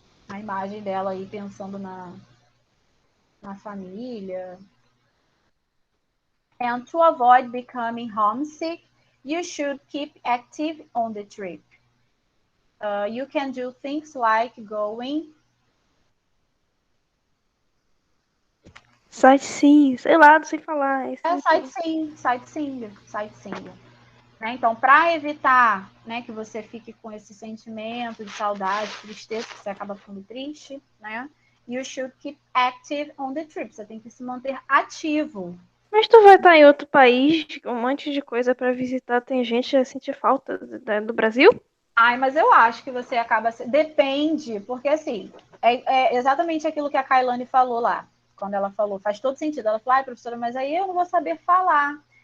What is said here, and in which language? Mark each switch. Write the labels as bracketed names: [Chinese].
[Portuguese] A imagem dela aí pensando na família. [English] And to avoid becoming homesick, you should keep active on the trip. You can do things like going [Portuguese] Sightseeing, sei lá, não sei falar. [English] sightseeing. Né? [Portuguese] Então, para evitar, né, que você fique com esse sentimento de saudade, tristeza, que você acaba ficando triste, né? [English] You should keep active on the trip. [Portuguese] Você tem que se manter ativo. Mas tu vai estar em outro país, com um monte de coisa pra visitar, tem gente a sentir falta do Brasil? Ai, mas eu acho que você acaba... Depende, porque assim, é exatamente aquilo que a Kailane falou lá. Quando ela falou, faz todo sentido. Ela falou, ai, professora, mas aí eu não vou saber falar.